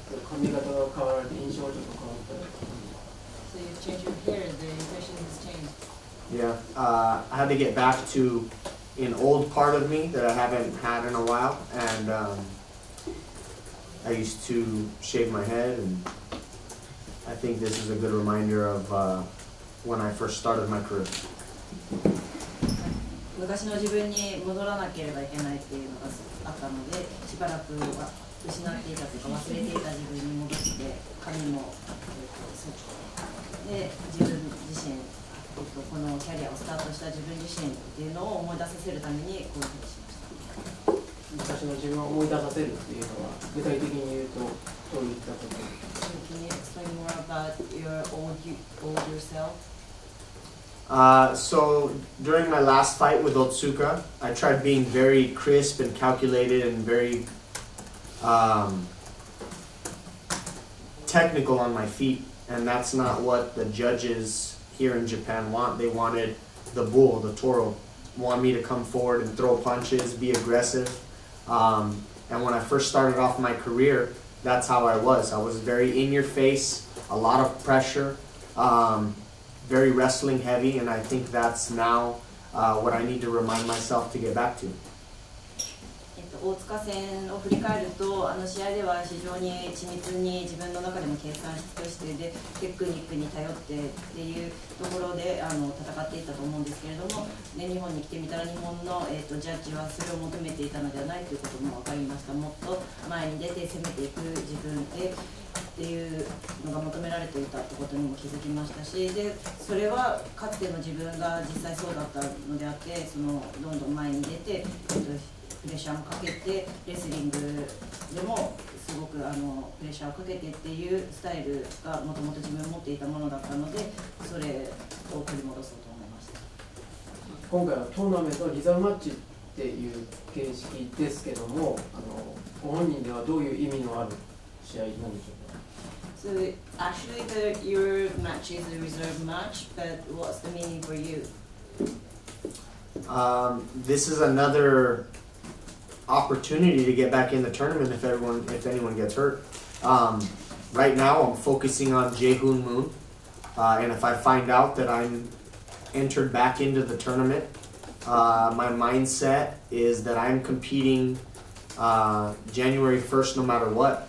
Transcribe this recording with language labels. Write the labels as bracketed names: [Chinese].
[Japanese] 髪型が変わられて印象がちょっと変わったり。 [English] So you've changed your hair, the impression has changed. Yeah, I had to get back to an old part of me that I haven't had in a while, and I used to shave my head, and I think this is a good reminder of when I first started my career. [Japanese] 昔の自分に戻らなければいけないっていうのがあったので、しばらくは失っていたというか忘れていた自分に戻して髪も剃ってで自分自身このキャリアをスタートした自分自身っていうのを思い出させるためにこういうふうにしました。昔の自分を思い出させるっていうのは具体的に言うとどういったこと？ [English] Can you explain more about your old yourself? So during my last fight with Otsuka, I tried being very crisp and calculated and very technical on my feet, and that's not what the judges here in Japan want. They wanted the bull, the toro, want me to come forward and throw punches, be aggressive. And when I first started off my career, that's how I was. I was very in your face, a lot of pressure, very wrestling heavy, and I think that's now what I need to remind myself to get back to. [Japanese] 大塚戦を振り返ると、試合では非常に緻密に自分の中でも計算し尽くしてでテクニックに頼ってっていうところで戦っていったと思うんですけれども、ね、日本に来てみたら日本の、ジャッジはそれを求めていたのではないということも分かりました。もっと前に出て攻めていく自分でっていうのが求められていたってことにも気づきましたし、でそれはかつての自分が実際そうだったのであって、どんどん前に出て、プレッシャーもかけてレスリングでもすごくプレッシャーをかけてっていうスタイルがもともと自分持っていたものだったので、それを取り戻そうと思いました。今回はトーナメントのリザーブマッチっていう形式ですけども、ご本人ではどういう意味のある試合なんでしょうか？ [English] So actually your match is a reserve match, but what's the meaning for you? This is another opportunity to get back in the tournament if anyone gets hurt. Right now I'm focusing on Jae-hoon Moon, and if I find out that I'm entered back into the tournament, my mindset is that I'm competing January 1st no matter what.